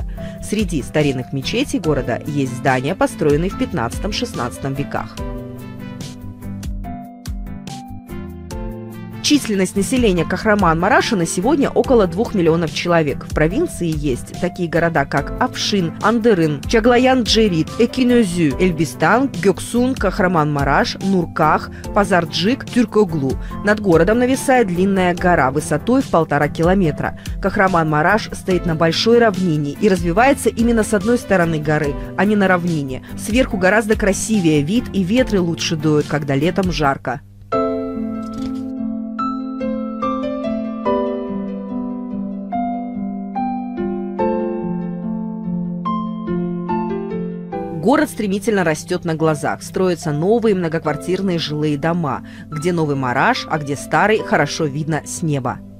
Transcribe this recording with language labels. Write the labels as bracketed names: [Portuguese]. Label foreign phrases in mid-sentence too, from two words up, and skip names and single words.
[Russian] Среди старинных мечетей города есть здания, построенные в 15-16 веках. Численность населения Кахраман-Мараша на сегодня около 2 миллионов человек. В провинции есть такие города, как Афшин, Андырын, Чаглаян-Джерит, Экинözü, Эльбистан, Гёксун, Кахраман-Мараш, Нурках, Пазарджик, Тюркоглу. Над городом нависает длинная гора высотой в 1,5 километра. Кахраман-Мараш стоит на большой равнине и развивается именно с одной стороны горы, а не на равнине. Сверху гораздо красивее вид, и ветры лучше дуют, когда летом жарко. Город стремительно растет на глазах, строятся новые многоквартирные жилые дома, где новый Мараш, а где старый хорошо видно с неба.